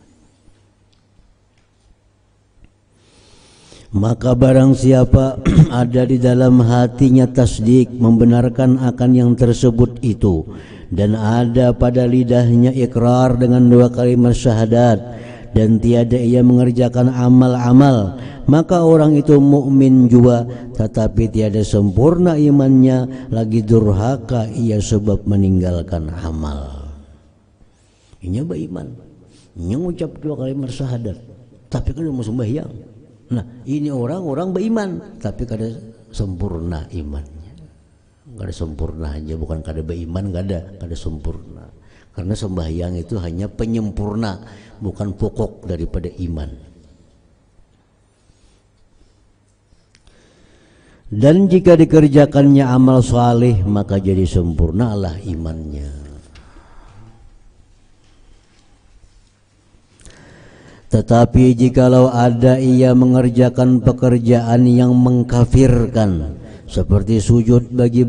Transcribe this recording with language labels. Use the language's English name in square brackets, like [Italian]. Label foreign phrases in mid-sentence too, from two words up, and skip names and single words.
[Malay] Maka barang siapa ada di dalam hatinya tasdik membenarkan akan yang tersebut itu, dan ada pada lidahnya ikrar dengan dua kalimat syahadat, dan tiada ia mengerjakan amal-amal, maka orang itu mukmin juga, tetapi tiada sempurna imannya, lagi durhaka ia sebab meninggalkan amal. [Indonesian] Ini beriman, ini mengucap dua kalimat syahadat, tapi kan mau sembahyang. [Banjar] Nah ini orang-orang beriman tapi kada sempurna imannya, kada sempurna aja, bukan kada beriman, kada sempurna. [Indonesian] Karena sembahyang itu hanya penyempurna, bukan pokok daripada iman. [Malay] Dan jika dikerjakannya amal saleh maka jadi sempurnalah imannya. Tetapi jikalau ada ia mengerjakan pekerjaan yang mengkafirkan, seperti sujud bagi